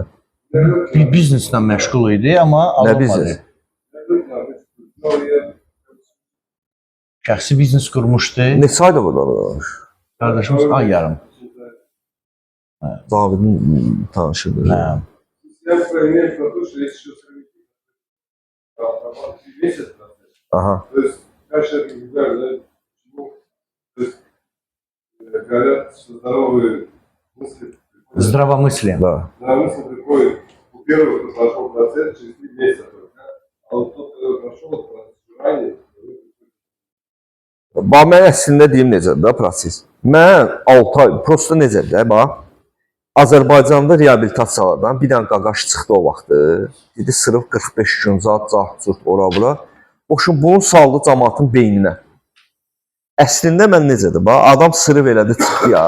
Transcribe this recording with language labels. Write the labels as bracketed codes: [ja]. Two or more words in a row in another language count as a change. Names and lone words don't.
[az] Bir bizneslə məşğul idi, amma Nə alınmadı. biznes? Şəxsi biznes qurmuşdu. Neçə ayda burada? Qardaşımız ay yarım. Davidin tanışıdır. Hə. [ru] Я проверяю про то, что есть еще сравнительно. Месяц, [az] Aha. [ru] то есть каждый человек индивидуально, почему? То есть говорят, что здоровые мысли приходят. Здравомыслие. [az] Da. [ru] Здоровые мысли приходят у первого, кто прошел процесс, через 3 месяца только. А вот тот, кто прошел этот процесс ранее, [az] Bax, mən əslində deyim necədir da proses. Mən 6 ay, prosto necədir də, bax. Azərbaycanda reabilitasiyalardan bir dənə qaqaş çıxdı o vaxtı. Dedi, sırf 45 gün zat, zat, ora-bura. Boşun bunu saldı cəmaatın beyninə. Əslində mən necədir, bax, adam sırf elədi, çıxdı ya.